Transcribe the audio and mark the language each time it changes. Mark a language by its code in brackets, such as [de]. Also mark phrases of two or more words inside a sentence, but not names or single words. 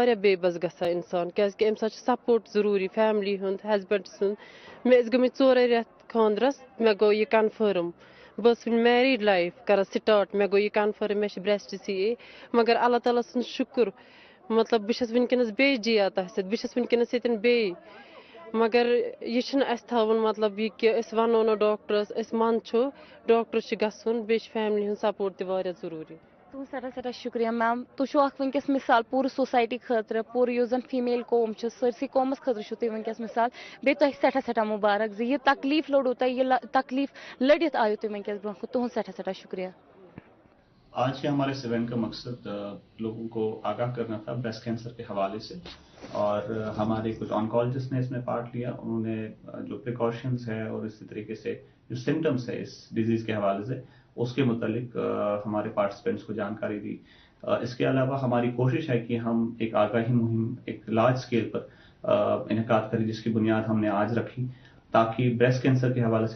[ks] واریاہ بے بس گژھان اِنسان کیٛازِکہِ اَمہِ ساتہٕ چھُ سپورٹ ضروٗری فیملی ہُنٛد ہسبنٛڈ سُنٛد مےٚ ٲسۍ گٔمٕتۍ 4 رٮ۪تھ خانٛدرس مےٚ گوٚو یہِ کنفٲرٕم بہٕ ٲسٕس وٕنہِ [en] married life [ks] کران سٹاٹ مےٚ گوٚو یہِ کنفٲرٕم مےٚ چھِ [en] breast CA [ks] مگر اللہ تعالیٰ سُنٛد شُکر مطلب بہٕ چھَس وٕنکٮ۪نس بیٚیہِ جِیا تۄہہِ سۭتۍ بہٕ چھَس وٕنکٮ۪نس ییٚتٮ۪ن بیٚیہِ مگر یہِ چھُنہٕ اَسہِ تھاوُن مطلب یہِ کہِ أسۍ وَنو نہٕ ڈاکٹرس أسۍ منٛدچھو ڈاکٹر چھُ گژھُن بیٚیہِ چھِ فیملی ہُنٛد سپورٹ تہِ واریاہ ضروٗری تُہُنٛد سٮ۪ٹھاہ سٮ۪ٹھاہ شُکریہ میم تُہۍ چھِو اکھ وٕنکٮ۪س مِثال پوٗرٕ سوسایٹی خٲطرٕ پوٗرٕ یُس زن فیٖمیل قوم چھُ سٲرسٕے قومس خٲطرٕ چھِو تُہۍ وٕنکٮ۪س مِثال بیٚیہِ تۄہہِ سٮ۪ٹھاہ سٮ۪ٹھاہ مُبارک زِ یہِ تکلیٖف لوٚڑوٕ تۄہہِ یہِ تکلیٖف لٔڑِتھ آیِو تُہۍ وٕنکٮ۪س برونٛہہ کُن تُہُنٛد سٮ۪ٹھاہ سٮ۪ٹھاہ شُکریہ [ur] آج کے ہمارے اس ایونٹ کا مقصد لوگوں کو آگاہ کرنا تھا [en] breast cancer [ur] کے حوالے سے اور ہمارے کچھ آنکالوجسٹ نے اس میں پارٹ لیا انہوں نے جو پریکاشنز ہے اور اسی طریقے سے جو سمٹمس ہے اس ڈیزیز کے حوالے سے اس کے متعلق ہمارے پارٹیسپینٹس کو جانکاری دی اس کے علاوہ ہماری کوشش ہے کہ ہم ایک آگاہی مہم ایک [en] large scale [ur] پر انعقاد کریں جس کی بنیاد ہم نے آج رکھی تاکہ [en] breast cancer [ur] کے حوالے سے